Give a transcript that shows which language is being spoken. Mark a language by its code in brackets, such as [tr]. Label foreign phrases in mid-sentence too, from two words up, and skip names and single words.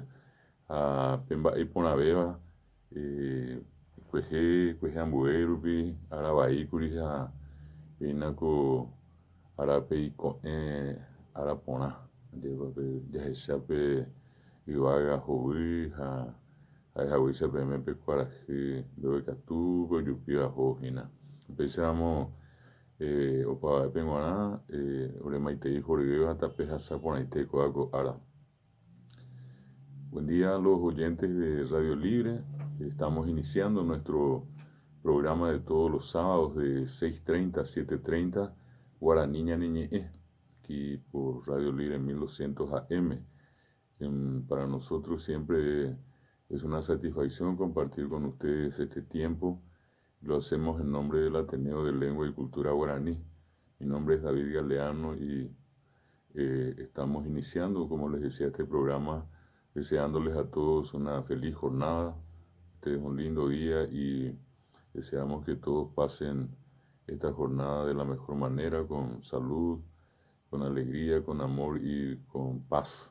[gn] Ha pe mba'e iporãvéva kuehe ambue rupi ára vaíkuri ha péinako árape iko'ẽ ára porã jahechápe yvága hovy ha ha'ehaguícha PM pe kuarahy mbeguekatúpe ojupíva ohína. Upéicharamo opava'e g̃uarã ore maitei horyvéva tape hasa porãite ko'áko ára. [es] Buen día a los oyentes de Radio Libre. Estamos iniciando nuestro programa de todos los sábados de 6:30 a 7:30, Guaraní ñane ñe'ẽ, aquí por Radio Libre 1200 AM. Para nosotros siempre es una satisfacción compartir con ustedes este tiempo. Lo hacemos en nombre del Ateneo de Lengua y Cultura Guaraní. Mi nombre es David Galeano y estamos iniciando, como les decía, este programa deseándoles a todos una feliz jornada, un lindo día y deseamos que todos pasen esta jornada de la mejor manera, con salud, con alegría, con amor y con paz.